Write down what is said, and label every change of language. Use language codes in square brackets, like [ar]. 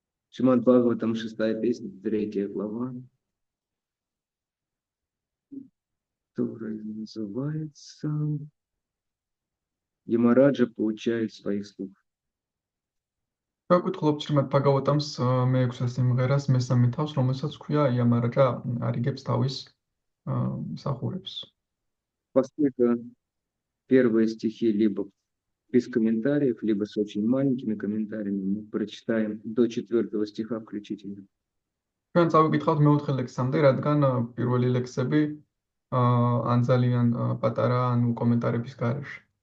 [ru] Шримад Бхагаватам, 6-я песня, 3 глава, которая называется Ямараджа получает своих слуг. [ka] ვაკითხულობთ შრიმად ბაგავატამს მე-6 სიმღერას მესამე თავს, რომელსაც ქვია იამარაჯა არიგებს თავის მსახურებს. [ru] Поскольку первые стихи либо без комментариев, либо с очень маленькими комментариями, мы прочитаем до 4 стиха включительно. [ka] ჩვენ წავიკითხავთ მე-4 ლექსამდე, რადგან პირველი ლექსები ან ძალიან პატარა, ან კომენტარების გარეშე.